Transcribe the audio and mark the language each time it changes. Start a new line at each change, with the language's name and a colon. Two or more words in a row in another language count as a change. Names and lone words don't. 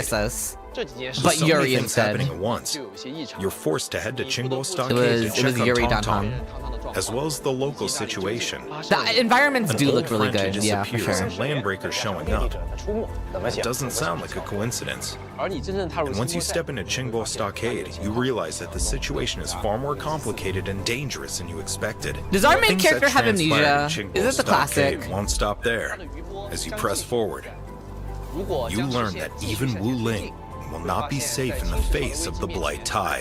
English: kiss us. With But so Yuri many things instead. happening at once, you're forced to head to Qingbo Stockade It to was check on Yuri Dan Tongtong, Heng. as well as the local situation. The environments do An look old really friend good, yeah, for disappears sure. and landbreakers showing up. It doesn't sound like a coincidence.
Cantonese: 而你真正踏入
English: And once you step into Qingbo Stockade, you realize that the situation is far more complicated and dangerous than you expected. Does our main Things character that have transpired in amnesia? Qingbo Is it the Stockade classic? won't stop there. As you press forward, you learn that even Wu Ling will not be safe in the face of the Blight Tide.